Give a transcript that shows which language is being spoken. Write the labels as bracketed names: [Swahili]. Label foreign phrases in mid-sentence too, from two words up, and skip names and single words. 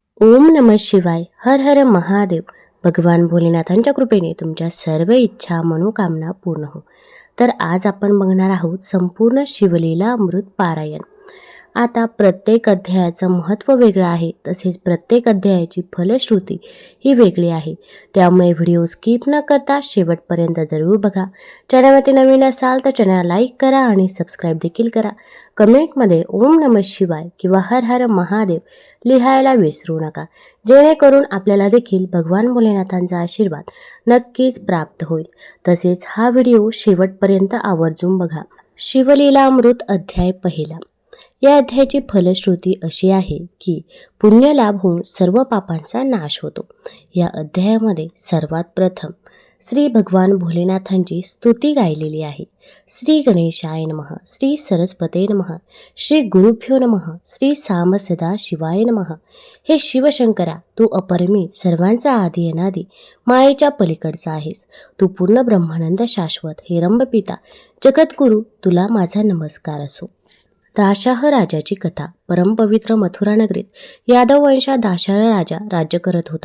[Sanskrit] ओम नमः शिवाय. हर हर महादेव. [Marathi] भगवान भोलेनाथांच्या कृपेने तुमच्या सर्व इच्छा मनोकामना पूर्ण हो. तर आज आपण बघणार आहोत संपूर्ण शिवलीला अमृत पारायण. आता प्रत्येक अध्यायाचं महत्त्व वेगळं आहे, तसेच प्रत्येक अध्यायाची फलश्रुती ही वेगळी आहे. त्यामुळे व्हिडिओ स्किप न करता शेवटपर्यंत जरूर बघा. चॅनलवरती नवीन असाल तर चॅनल लाईक करा आणि सबस्क्राईब देखील करा. कमेंटमध्ये [Sanskrit] ओम नमः शिवाय [Marathi] किंवा [Sanskrit] हर हर महादेव [Marathi] लिहायला विसरू नका, जेणेकरून आपल्याला देखील भगवान भोलेनाथांचा आशीर्वाद नक्कीच प्राप्त होईल. तसेच हा व्हिडिओ शेवटपर्यंत आवर्जून बघा. शिवलीला अमृत अध्याय पहिला. या अध्यायाची फलश्रुती अशी आहे की पुण्य लाभ होऊन सर्व पापांचा नाश होतो. या अध्यायामध्ये सर्वात प्रथम श्री भगवान भोलेनाथांची स्तुती गायलेली आहे. [Sanskrit] श्री गणेशाय नमः, श्री सरस्वते नमः, श्री गुरुभ्यो नमः, श्री साम सदा शिवाय नमः. [Marathi] हे शिवशंकरा, तू अपरिमित, सर्वांचा आदी अनादी, मायेच्या पलीकडचा आहेस. तू पूर्ण ब्रह्मानंद शाश्वत, हे रंभपिता जगद्गुरु, तुला माझा नमस्कार असो. दाशाह राजाची कथा. परमपवित्र मथुरा नगरीत यादव वंशात दाशाह राजा राज्य करत होता.